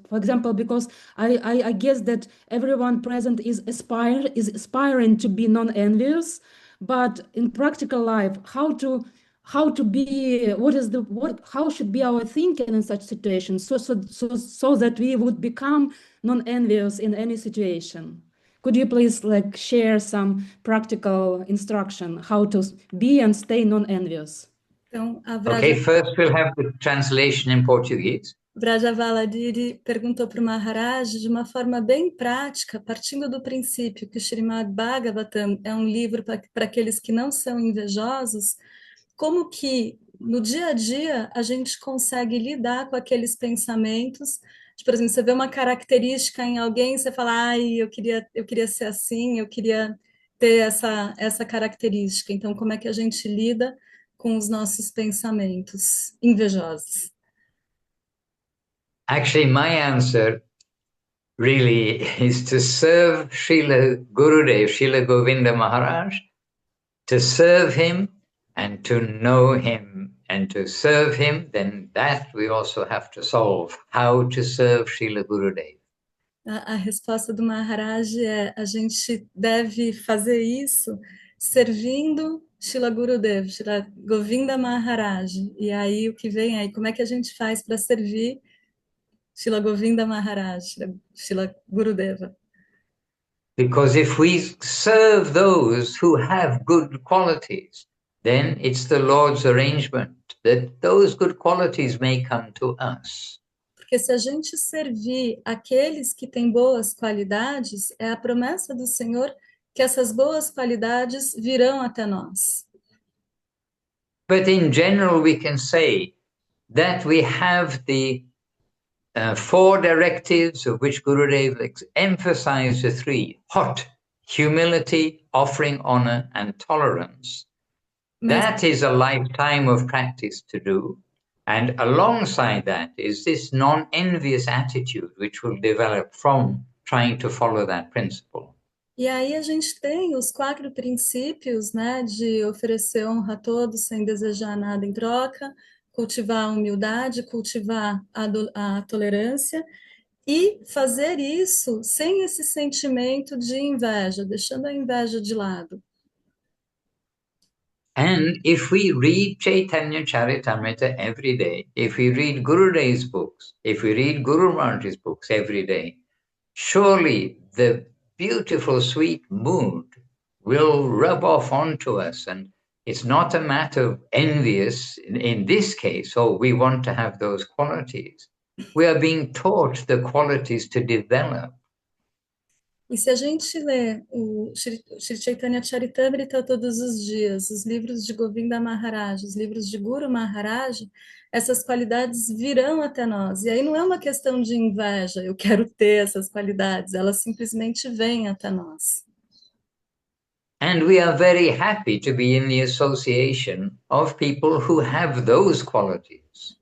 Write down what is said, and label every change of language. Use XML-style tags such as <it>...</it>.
<en>For example, because I guess that everyone present is aspiring to be non-envious, but in practical life, how should be our thinking in such situations so that we would become non-envious in any situation? Could you please share some practical instruction how to be and stay non-envious?</en> <pt>Então, a</pt> <en>Okay, first we'll have the translation in Portuguese.</en> <pt>Vrajavaladiri perguntou para o Maharaj de uma forma bem prática, partindo do princípio que o Srimad Bhagavatam é um livro para aqueles que não são invejosos, como que no dia a dia a gente consegue lidar com aqueles pensamentos. Por exemplo, você vê uma característica em alguém, você fala, ai, eu queria ser assim, eu queria ter essa característica. Então, como é que a gente lida com os nossos pensamentos invejosos?</pt> <en>Actually, my answer really is to serve Srila Gurudev, Srila Govinda Maharaj, to serve him and to know him and to serve him, then that we also have to solve, how to serve Srila Gurudev.</en> <pt>A resposta do Maharaj é: a gente deve fazer isso servindo Srila Gurudev, Srila Govinda Maharaj. E aí o que vem aí, como é que a gente faz para servir Srila Govinda Maharaj, Srila Gurudeva?</pt> <en>Because if we serve those who have good qualities, then it's the Lord's arrangement that those good qualities may come to us.</en> <pt>Porque se a gente servir aqueles que têm boas qualidades, é a promessa do Senhor que essas boas qualidades virão até nós.</pt> <en>But in general, we can say that we have the 4 directives of which Gurudev emphasized the 3: hot, humility, offering honor, and tolerance. That is a lifetime of practice to do. And alongside that is this non-envious attitude which will develop from trying to follow that principle.</en> <pt>E aí a gente tem os 4 princípios, né, de oferecer honra a todos sem desejar nada em troca, cultivar a humildade, cultivar a tolerância e fazer isso sem esse sentimento de inveja, deixando a inveja de lado.</pt> <en>And if we read Chaitanya Charitamrita every day, if we read Gurudev's books, if we read Guru Maharaj's books every day, surely the beautiful, sweet mood will rub off onto us. And it's not a matter of envious, in this case, we want to have those qualities. We are being taught the qualities to develop.</en> <pt>E se a gente lê o Shri Chaitanya Charitamrita todos os dias, os livros de Govinda Maharaj, os livros de Guru Maharaj, essas qualidades virão até nós. E aí não é uma questão de inveja, eu quero ter essas qualidades, elas simplesmente vêm até nós.</pt> <en>And we are very happy to be in the association of people who have those qualities.</en>